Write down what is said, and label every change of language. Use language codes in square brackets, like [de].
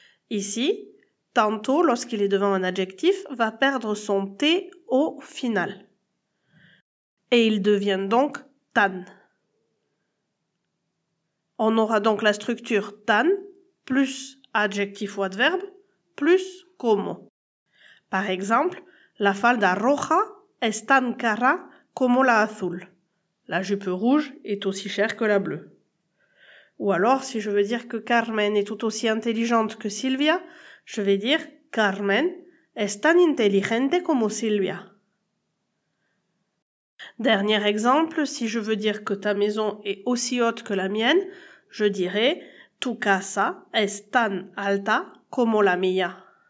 [fr] Ici, tantôt, lorsqu'il est devant un adjectif, va perdre son T au final. Et il devient donc tan. On aura donc la structure tan plus adjectif ou adverbe plus como. [es] Par exemple, la falda roja es tan cara como la azul. [fr] La jupe rouge est aussi chère que la bleue. Ou alors, si je veux dire que Carmen est tout aussi intelligente que Silvia, je vais dire [es] Carmen es tan inteligente como Silvia. [fr] Dernier exemple, si je veux dire que ta maison est aussi haute que la mienne, je dirais [es] tu casa es tan alta como la mía.